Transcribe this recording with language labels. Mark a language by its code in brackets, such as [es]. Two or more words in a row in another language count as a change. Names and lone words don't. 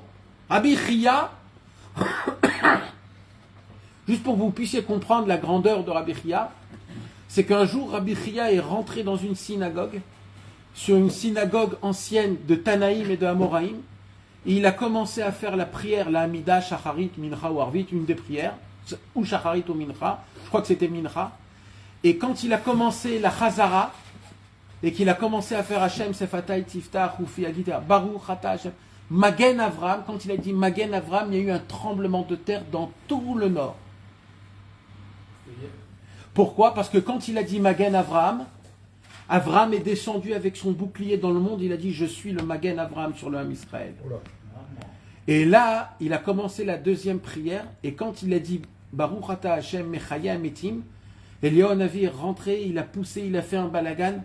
[fr] Rabbi Chia, juste pour que vous puissiez comprendre la grandeur de Rabbi Chia, c'est qu'un jour Rabbi Chia est rentré dans une synagogue, sur une synagogue ancienne de Tanaïm et de Amoraïm, et il a commencé à faire la prière, la Hamida, Shacharit, Mincha ou Arvit, une des prières, ou Shacharit ou Mincha, je crois que c'était Mincha. Et quand il a commencé la Chazara, et qu'il a commencé à faire [he] השם, שפתי, תפתח, ופי, יגיד, ברוך, אתה, השם, מגן אברהם, [fr] quand il a dit [he] מגן אברהם, [fr] il y a eu un tremblement de terre dans tout le nord. Pourquoi? Parce que quand il a dit [he] מגן אברהם, [fr] Avram est descendu avec son bouclier dans le monde, il a dit je suis le [he] מגן אברהם [fr] sur le Ham Israël. Et là, il a commencé la deuxième prière, et quand il a dit [he] ברוך אתה השם מחיה מתים, [fr] Eliyahu Navi est rentré, il a poussé, il a fait un balagan.